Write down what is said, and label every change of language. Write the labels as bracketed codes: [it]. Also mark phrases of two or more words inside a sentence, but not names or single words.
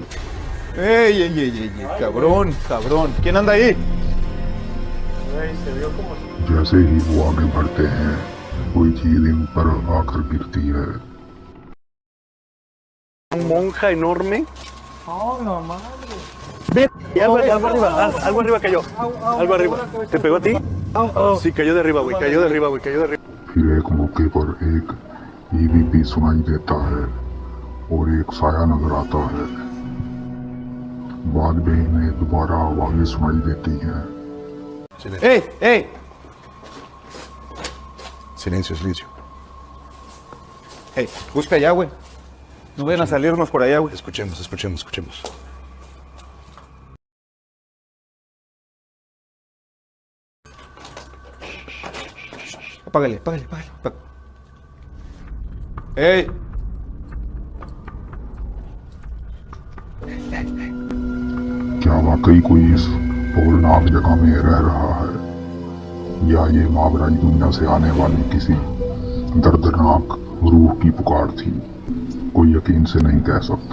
[es] Cabrón, ¿quién anda ahí? [hi] जैसे ही वो आगे बढ़ते हैं कोई चीज इन पर आकर गिरती है। [es] Un monja enorme. Oh, no madre. Ve, algo arriba cayó. Algo arriba. ¿Te pegó a ti? Sí, cayó de arriba, güey. Cayó de arriba. [hi] फिर एक मौके पर एक ईवीपी सुनाई देता है और एक साया नजर आता है। बाद में इन्हें दोबारा आवाजें सुनाई देती हैं। [es] ¡Ey! Silencio. Hey, busca allá, güey. No vayan a salirnos por allá, güey. Escuchemos. Apágale. ¡Ey! [hi] क्या वाकई कोई इस होलनाक जगह में रह रहा है या ये मावराई दुनिया से आने वाली किसी दर्दनाक रूह की पुकार थी, कोई यकीन से नहीं कह सकता।